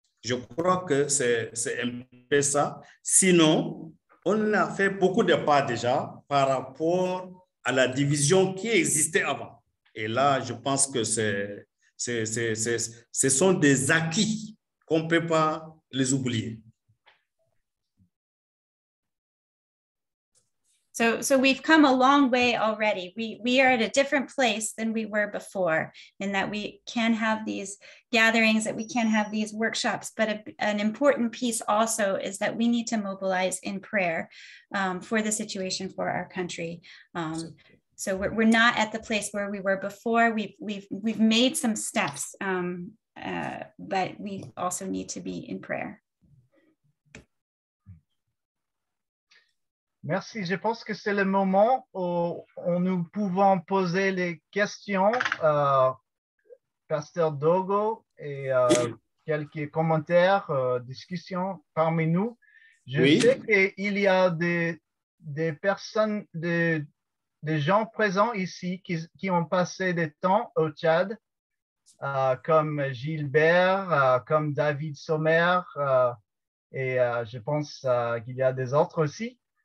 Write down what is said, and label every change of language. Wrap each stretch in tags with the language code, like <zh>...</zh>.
<fr>Je crois que c'est un peu ça. Sinon, on a fait beaucoup de pas déjà par rapport à la division qui existait avant. Et là, je pense que ce sont des acquis qu'on ne peut pas les oublier.</fr> <en>So we've come a long way already. We are at a different place than we were before, in that we can have these gatherings, that we can have these workshops, but an important piece also is that we need to mobilize in prayer for the situation for our country. So we're not at the place where we were before. We've made some steps, but we also need to be in prayer.</en> <fr>Merci. Je pense que c'est le moment où nous pouvons poser les questions, Pasteur Dogo, et quelques commentaires, discussions parmi nous. Je sais qu'il y a des personnes, des gens présents ici qui ont passé des temps au Tchad, comme Gilbert, comme David Sommer, et je pense qu'il y a des autres aussi.</fr>